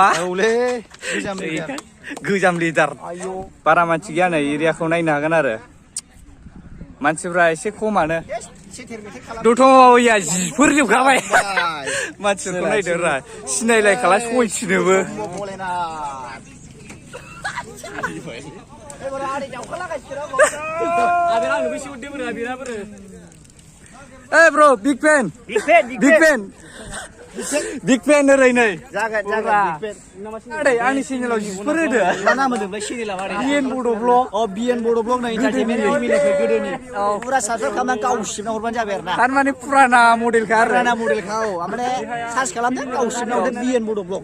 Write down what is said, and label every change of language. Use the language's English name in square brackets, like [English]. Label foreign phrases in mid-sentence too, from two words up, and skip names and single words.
[Bodo] औलै गोजाम लिडार बारा मानसि गैया नै एरियाखौ नायनो हागोन आरो मानसिफ्रा एसे खमानो दथ'या जिफोर जोबखाबाय मानसिफोरखौ नायदों रा सिनायलायखाला सयथिनोबो [English] Hey bro, big fan. Big fan [Bodo] ओरै नै जागोन आदै आंनि चेनेलाव जिफोर होदो मा नाम होदोंलै चेनेला मारै BN Bodo Vlog BN Bodo Vlog नै एन्टारटेनमेन्ट फेमिलिखौ गोदोनि पुरा साबस्क्राइब खालामनानै गावसिबना हरबानो जाबाय आरोना थारमाने पुराना मडेलखा आरो पुराना मडेलखा माने सार्च खालामदों गावसिबना हरदों BN Bodo Vlog